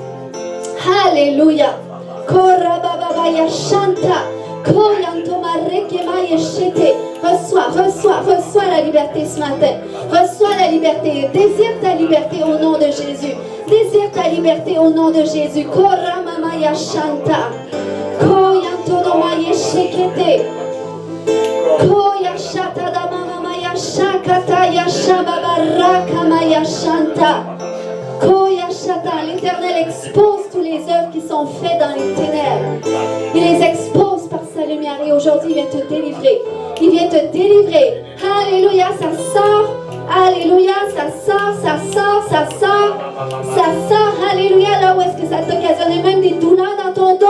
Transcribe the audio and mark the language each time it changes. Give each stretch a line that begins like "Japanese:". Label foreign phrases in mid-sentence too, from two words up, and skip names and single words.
French: Alléluia. Korababaya Shanta. Reçois la liberté ce matin. Reçois la liberté. Désire ta liberté au nom de Jésus. Désire ta liberté au nom de Jésus. Koramamaya Shanta. Koyantodomaya Shekete. Koyashata Damamaya Shakata Yashababaraka Shanta. Koyashata. L'Éternel expose tous les œuvres qui sont faites dans les ténèbres. Il les expose par sa lumière et aujourd'hui il vient te délivrer. Il vient te délivrer. Alléluia, ça sort. Alléluia, ça sort. Alléluia, là où est-ce que ça t'occasionnait même des douleurs dans ton dos.